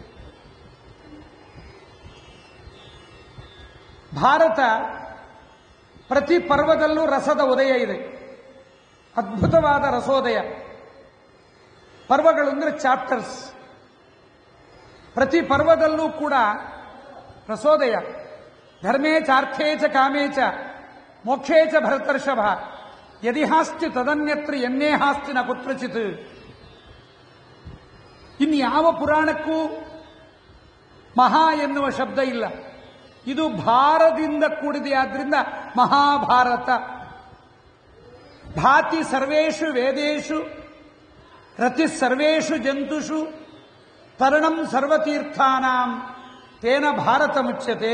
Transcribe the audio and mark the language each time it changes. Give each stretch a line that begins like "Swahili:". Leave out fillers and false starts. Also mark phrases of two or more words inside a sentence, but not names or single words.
Kannada: ಭಾರತ ಪ್ರತಿ ಪರ್ವದಲ್ಲೂ ರಸದ ಉದಯ ಇದೆ. ಅದ್ಭುತವಾದ ರಸೋದಯ. ಪರ್ವಗಳು ಅಂದರೆ ಚಾಪ್ಟರ್ಸ್. ಪ್ರತಿ ಪರ್ವದಲ್ಲೂ ಕೂಡ ರಸೋದಯ.
Sanskrit: ಧರ್ಮೇ ಚಾರ್ಥೇ ಚ ಕಾಮೇ ಚ ಮೋಕ್ಷೇ ಚ ಭರತರ್ಷಭ ಯದಿಹಾಸ್ತಿ ತದನ್ಯತ್ರ ಎನ್ನೇ ಹಾಸ್ತಿ ನ ಕುತ್ರಚಿತ್.
Kannada: ಇನ್ಯಾವ ಪುರಾಣಕ್ಕೂ ಮಹಾ ಎನ್ನುವ ಶಬ್ದ ಇಲ್ಲ. ಇದು ಭಾರದಿಂದ ಕೂಡಿದೆಯಾದ್ರಿಂದ ಮಹಾಭಾರತ.
Sanskrit: ಭಾತಿ ಸರ್ವೇಷು ವೇದೇಶು ರತಿ ಸರ್ವೇಷು ಜಂತುಷು ತರಣಂ ಸರ್ವತೀರ್ಥಾನಾಂ ತೇನ ಭಾರತ ಮುಚ್ಯತೆ.